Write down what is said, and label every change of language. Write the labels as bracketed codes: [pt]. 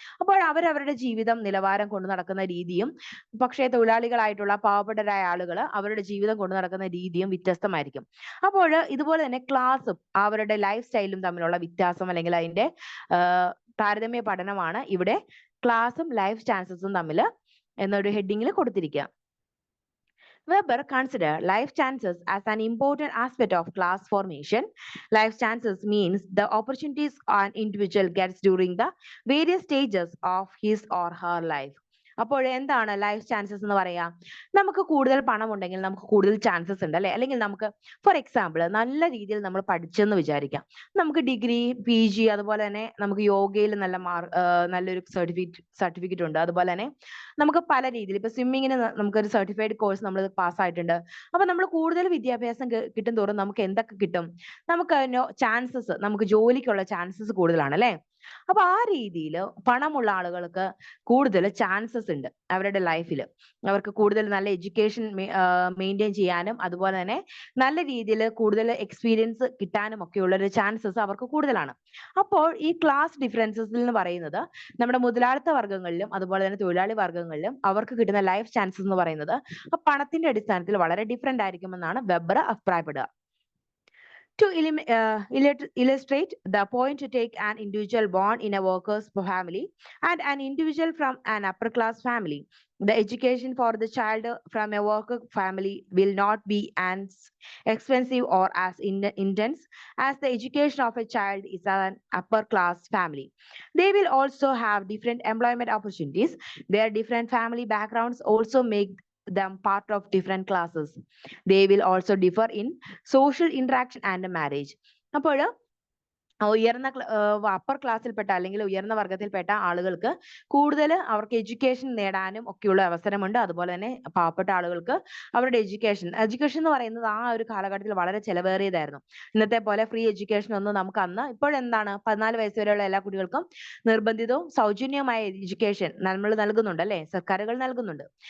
[ml] അപ്പോൾ അവരവരുടെ ജീവിതം നിലവാരം കൊണ്ടു നടക്കുന്ന രീതിയും പക്ഷേ തൊഴിലാളികളായിട്ടുള്ള പാവപ്പെട്ടവരായ ആളുകൾ അവരുടെ ജീവിതം കൊണ്ടു നടക്കുന്ന രീതിയും വ്യത്യസ്തമായിരിക്കും. അപ്പോൾ ഇതുപോലെ തന്നെ ക്ലാസ്സും അവരുടെ ലൈഫ് സ്റ്റൈലും തമ്മിലുള്ള വ്യത്യാസം അല്ലെങ്കിൽ അതിന്റെ താരതമ്യ പഠനമാണ് ഇവിടെ ക്ലാസ്സും ലൈഫ് ചാൻസസും തമ്മിൽ എന്നൊരു ഹെഡിങ്ങിൽ കൊടുത്തിരിക്കുക. [en] Weber considered life chances as an important aspect of class formation. Life chances means the opportunities an individual gets during the various stages of his or her life. [ml] അപ്പോൾ എന്താണ് ലൈഫ് ചാൻസസ് എന്ന് പറയാ? നമുക്ക് കൂടുതൽ പണം ഉണ്ടെങ്കിൽ നമുക്ക് കൂടുതൽ ചാൻസസ് ഉണ്ട് അല്ലെ. അല്ലെങ്കിൽ നമുക്ക് ഫോർ എക്സാമ്പിൾ നല്ല രീതിയിൽ നമ്മൾ പഠിച്ചെന്ന് വിചാരിക്കാം. നമുക്ക് ഡിഗ്രി, PG, അതുപോലെ തന്നെ നമുക്ക് യോഗയിൽ നല്ലൊരു സർട്ടിഫിക്കറ്റ് ഉണ്ട്. അതുപോലെ തന്നെ നമുക്ക് പല രീതിയിൽ ഇപ്പൊ സ്വിമ്മിങ്ങിന് നമുക്കൊരു സർട്ടിഫൈഡ് കോഴ്സ് നമ്മൾ പാസ്സായിട്ടുണ്ട്. അപ്പൊ നമ്മൾ കൂടുതൽ വിദ്യാഭ്യാസം കിട്ടും തോറും നമുക്ക് എന്തൊക്കെ കിട്ടും? നമുക്ക് ചാൻസസ്, നമുക്ക് ജോലിക്കുള്ള ചാൻസസ് കൂടുതലാണ് അല്ലെ. അപ്പൊ ആ രീതിയിൽ പണമുള്ള ആളുകൾക്ക് കൂടുതൽ ചാൻസസ് ഉണ്ട് അവരുടെ ലൈഫിൽ. അവർക്ക് കൂടുതൽ നല്ല എഡ്യൂക്കേഷൻ മെയിൻറ്റെയിൻ ചെയ്യാനും അതുപോലെ തന്നെ നല്ല രീതിയിൽ കൂടുതൽ എക്സ്പീരിയൻസ് കിട്ടാനും ഒക്കെയുള്ള ഒരു ചാൻസസ് അവർക്ക് കൂടുതലാണ്. അപ്പോൾ ഈ ക്ലാസ് ഡിഫറൻസസിൽ എന്ന് പറയുന്നത് നമ്മുടെ മുതലാളിത്ത വർഗ്ഗങ്ങളിലും അതുപോലെ തന്നെ തൊഴിലാളി വർഗ്ഗങ്ങളിലും അവർക്ക് കിട്ടുന്ന ലൈഫ് ചാൻസസ് എന്ന് പറയുന്നത് പണത്തിന്റെ അടിസ്ഥാനത്തിൽ വളരെ different ആയിരിക്കുമെന്നാണ് weber അഭിപ്രായപ്പെടുക. [en] To illustrate the point, to take an individual born in a worker's family and an individual from an upper class family. The education for the child from a worker family will not be as expensive or as intense as the education of a child is an upper class family. They will also have different employment opportunities. Their different family backgrounds also make them part of different classes. They will also differ in social interaction and marriage. [ml] അപ്പോൾ ഉയർന്ന upper ക്ലാസ്സിൽപ്പെട്ട അല്ലെങ്കിൽ ഉയർന്ന വർഗത്തിൽപ്പെട്ട ആളുകൾക്ക് കൂടുതൽ അവർക്ക് education നേടാനും ഒക്കെയുള്ള അവസരമുണ്ട്. അതുപോലെ തന്നെ പാവപ്പെട്ട ആളുകൾക്ക് അവരുടെ എഡ്യൂക്കേഷൻ എന്ന് പറയുന്നത് ആ ഒരു കാലഘട്ടത്തിൽ വളരെ ചെലവേറിയതായിരുന്നു. ഇന്നത്തെ പോലെ ഫ്രീ എഡ്യൂക്കേഷൻ ഒന്നും നമുക്ക് അന്ന് ഇപ്പോഴെന്താണ് 14 വയസ്സ് വരെയുള്ള എല്ലാ കുട്ടികൾക്കും നിർബന്ധിതവും സൗജന്യമായ എഡ്യൂക്കേഷൻ നമ്മൾ നൽകുന്നുണ്ട് അല്ലെ, സർക്കാരുകൾ നൽകുന്നുണ്ട്.